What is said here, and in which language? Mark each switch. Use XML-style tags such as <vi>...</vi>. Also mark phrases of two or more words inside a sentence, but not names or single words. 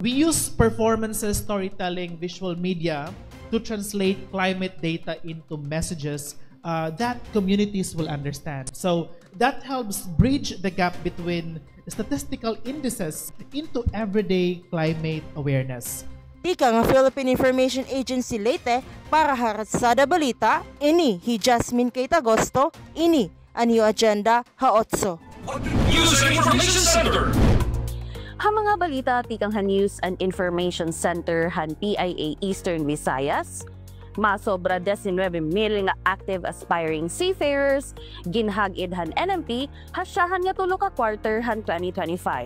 <en>We use performances, storytelling, visual media to translate climate data into messages that communities will understand. So that helps bridge the gap between statistical indices into everyday climate awareness.</en> <war>Ika nga Philippine Information Agency Leyte para Haratsada Balita, ini hi Jasmine Kate Agosto, ini Anyo Agenda Ha-8.</war> <en>News and Information Center.</en> <war>Ha mga balita tikang ha News and Information Center han PIA Eastern Visayas, masobra 19,000 nga</war> <en>active aspiring seafarers</en> <war>ginhag-id han NMP hasyahan nga tulo ka quarter han 2025.</war>